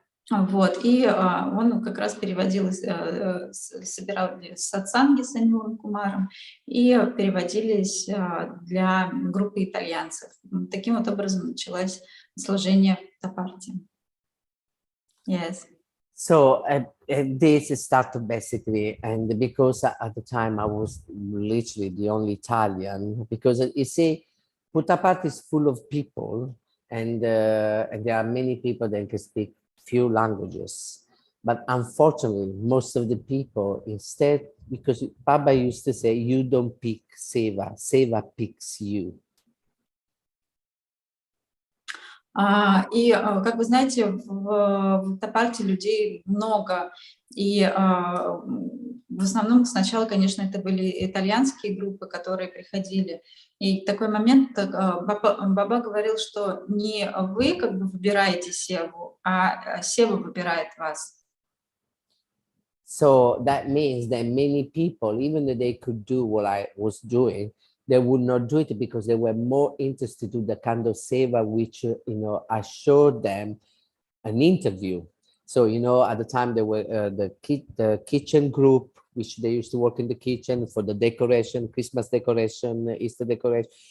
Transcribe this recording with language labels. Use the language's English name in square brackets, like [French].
[Russian] Вот, и он как раз переводил, собирал сатсанги с Анилом Кумаром и переводились для группы итальянцев. Таким вот образом началось служение в Тапарте. [English] Yes. So this started basically, and because at the time I was literally the only Italian, because you see, Puttaparthi is full of people, and there are many people that can speak few languages, but unfortunately most of the people instead, because Baba used to say, you don't pick Seva, Seva picks you. [Russian] И, как вы знаете, в Тапарте людей много, и в основном сначала, конечно, это были итальянские группы, которые приходили. И в такой момент Баба говорил, что не вы как бы выбираете Севу, а Сева выбирает вас. [English] So that means that many people, even though they could do what I was doing, they would not do it because they were more interested in the kind of seva which, I showed them an interview. So, at the time there were the kitchen group, which they used to work in the kitchen for the decoration, Christmas decoration, Easter decoration.